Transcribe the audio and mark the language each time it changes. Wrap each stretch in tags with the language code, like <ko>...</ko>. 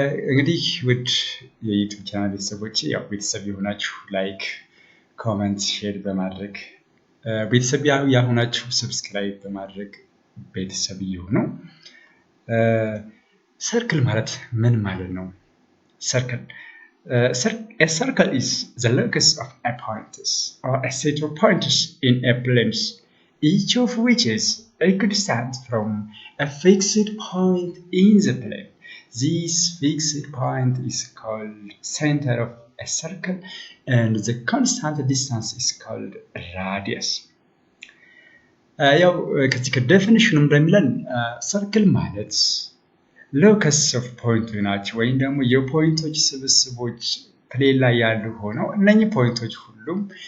<am>እንግዲህ ውድ የዩቲዩብ ቻናል ቤተሰቦች ያው ቤተሰብ የሆናችሁ ላይክ፣ ኮሜንት፣ ሼር በማድረግ ቤተሰብ ያሆናችሁ ሰብስክራይብ በማድረግ ቤተሰብ ይሁኑ። ሰርክል ማለት ምን ማለት ነው?</am> <en>A circle is the locus of a point or a set of points in a plane, each of which is equidistant from a fixed point in the plane. This fixed point is called center of a circle and the constant distance is called radius.</en> <am>ያው ከዚህ ከዴፊኒሽኑ እንደሚለን ሰርክል ማለት ሎከስ ኦፍ ፖይንት ናቸው ወይም ደግሞ የፖይንቶች ስብስቦች ፕሌን ላይ ያሉ ሆነው እነኚህ ፖይንቶች ሁሉም</am>